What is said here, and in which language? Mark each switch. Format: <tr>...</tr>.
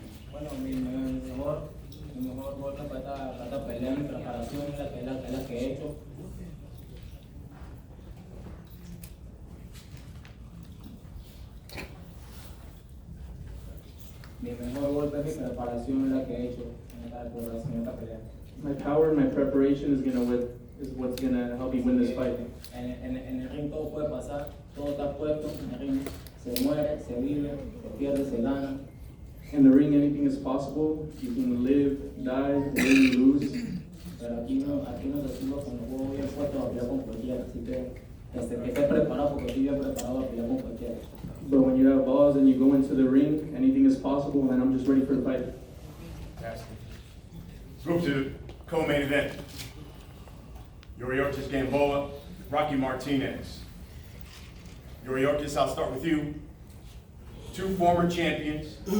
<es>Bueno, mi mejor golpe para esta pelea, mi preparación es la que he hecho. Mi mejor golpe es mi preparación es la que he hecho en esta pelea.</es> <en>My power and my preparation is what's gonna help me win this fight.</en> <es>En el ring todo puede pasar, todo está puesto, en el ring se muere, se vive, se pierde, se gana.</es> <en>In the ring, anything is possible. You can live, die, win, lose.</en> <es>Pero aquí no decimos cuando juego bien fuerte a pelear con cualquiera, así que esté preparado porque estoy bien preparado a pelear con cualquiera.</es> <en>But when you have balls and you go into the ring, anything is possible, and I'm just ready for the fight. Fantastic. Let's move to the co-main event. Yuriorkis Gamboa, Roman Martinez. Yuriorkis, I'll start with you. 2 former champions.</en>